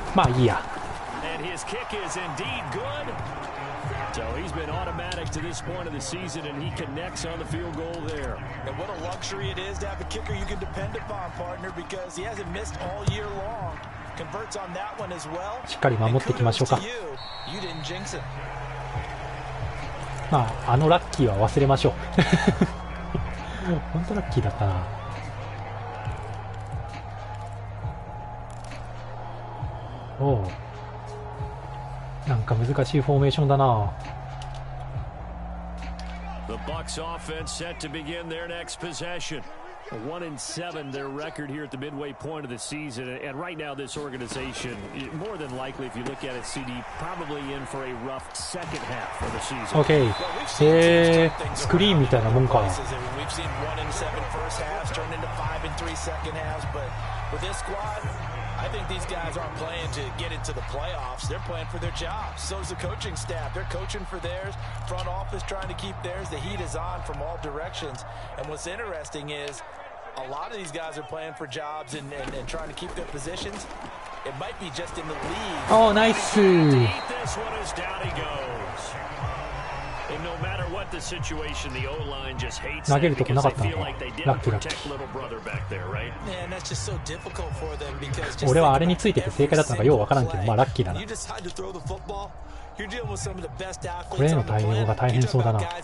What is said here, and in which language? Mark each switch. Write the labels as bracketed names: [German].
[Japanese] まあいいや。 [English] And his kick is indeed good. So he's been automatic to this point of the season, and he connects on the field goal there. And what a luxury it is to have a kicker you can depend upon, partner, because he hasn't missed all year long. Converts on that one as well. [Japanese] しっかり守っていきましょうか。 [English] You didn't jinx it. [Japanese] まあ、あのラッキーは忘れましょう。本当ラッキーだったな。おう。なんか難しいフォーメーションだな。 [English] The Bucs offense set to begin their next possession. 1-7 their record here at the midway point of the season, and right now this organization, more than likely, if you look at it, CD, probably in for a rough second half of the season. Okay. [Japanese] スクリーンみたいなもんか。 [English] We've seen 1-7 first halves turn into 5-3 second halves, but with this squad, I think these guys aren't playing to get into the playoffs. They're playing for their jobs. So is the coaching staff. They're coaching for theirs. Front office trying to keep theirs. The heat is on from all directions. And what's interesting is a lot of these guys are playing for jobs and trying to keep their positions. It might be just in the league. Oh, nice. This one is down he goes. And no matter what the situation, the O-line just hates them because they feel like they didn't protect little brother back there, right? Man, that's just so difficult for them because [Japanese] 俺はあれについてて正解だったのかようわからんけど、まあラッキーだな。これへの対応が大変そうだな。